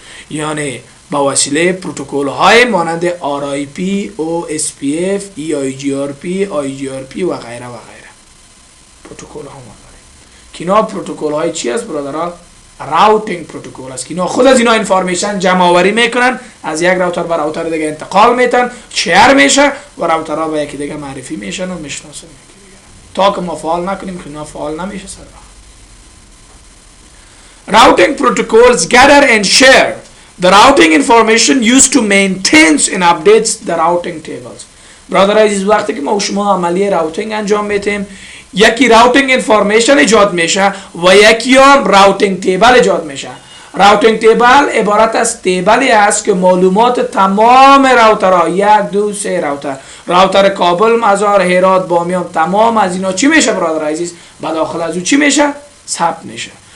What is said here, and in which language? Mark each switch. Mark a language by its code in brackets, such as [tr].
[fa] یعنی با وسیله پروتکل های مانند RIP، OSPF، EIGRP، IGRP و غیره و غیره. پروتکل ها ما داریم که اینا پروتکل های چی است برادرها؟ راوتینگ پروتکل است که اینا خود از اینا انفارمیشن جمع آوری میکنن، از یک راوتر به راوتر دیگه انتقال میتن، شیر میشه و راوترها به یکی دیگه معرفی میشن و میشناسن یکی دیگه. تا که ما فعال نکنیم که اینا فعال نمیشه سر [en] Routing protocols gather and share the routing information used to maintain and updates the routing tables. [fa] برادر عزیز وقتی که ما و شما عملیه راوتینگ انجام میدیم، یکی راوتینگ انفارمیشن ایجاد میشه و یکی هم راوتینگ تیبل ایجاد میشه. راوتینگ تیبل عبارت از تیبلی است که معلومات تمام راوترها، 1 2 3 راوتر کابل، مزار، هرات، بامیان، تمام از اینا چی میشه برادر عزیز؟ به داخل از او چی میشه؟ ثبت میشه.